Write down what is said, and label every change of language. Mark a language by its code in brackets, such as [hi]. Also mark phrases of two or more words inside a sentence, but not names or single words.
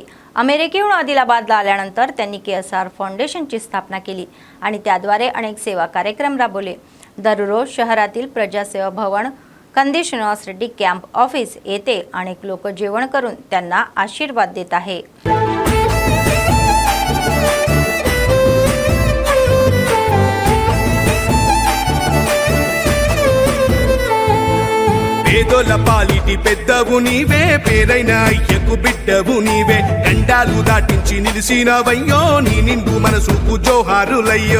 [mr] अमेरिकेहून आदिलाबादला आल्यानंतर त्यांनी KSR फाउंडेशनची स्थापना केली आणि त्याद्वारे अनेक सेवा कार्यक्रम राबवले. दररोज शहरातील प्रजासेवा भवन कंदी श्रीनिवास रेड्डी [en] camp office [mr] येथे अनेक लोक जेवण करून त्यांना आशीर्वाद देत आहे. [te] పేదోల పాలిటి పెద్దవు నీవే, పేరైన అయ్యకు బిడ్డవు నీవే, గండాలు దాటించి నిలిసినవయ్యో, నీ నిండు మనసుకు జోహారులయ్యో.